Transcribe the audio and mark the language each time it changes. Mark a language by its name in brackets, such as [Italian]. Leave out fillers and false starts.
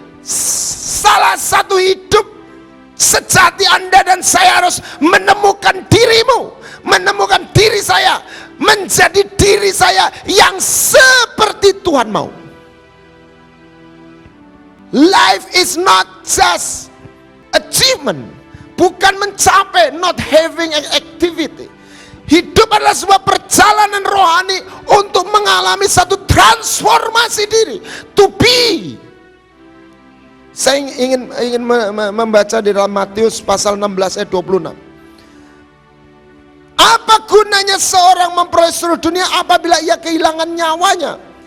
[Indonesian] Salah satu hidup sejati Anda dan saya harus menemukan dirimu, menemukan diri saya, menjadi diri saya yang seperti Tuhan mau. [English] Life is not just achievement, [Indonesian] bukan mencapai, [English] not having an activity. [Indonesian] Hidup adalah sebuah perjalanan rohani untuk mengalami satu transformasi diri, [English] to be. [Indonesian] Saya ingin membaca di dalam Matius pasal 16 ayat 26. Apa gunanya seorang memperoleh seluruh dunia apabila ia kehilangan nyawanya?